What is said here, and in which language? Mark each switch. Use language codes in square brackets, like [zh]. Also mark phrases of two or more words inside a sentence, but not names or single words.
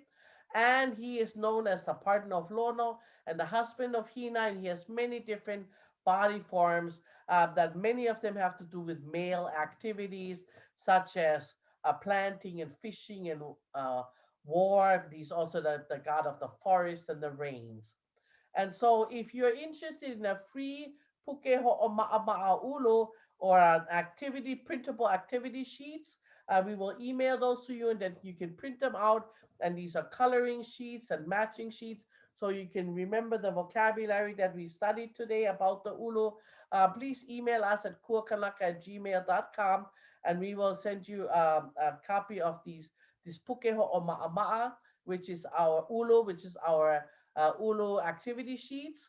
[en] And he is known as the partner of Lono and the husband of Hina, and he has many different body forms that many of them have to do with male activities, such as planting and fishing and war. He's also the god of the forest and the rains. And so if you're interested in a free [haw] puke ho'oma'a ulu [en] or an activity, printable activity sheets, we will email those to you and then you can print them out. And these are coloring sheets and matching sheets so you can remember the vocabulary that we studied today about the ulu. Please email us at kuakanaka@gmail.com and we will send you a copy of this [haw] puke ho'oma'a, [en] which is our ulu, which is our Ulu activity sheets.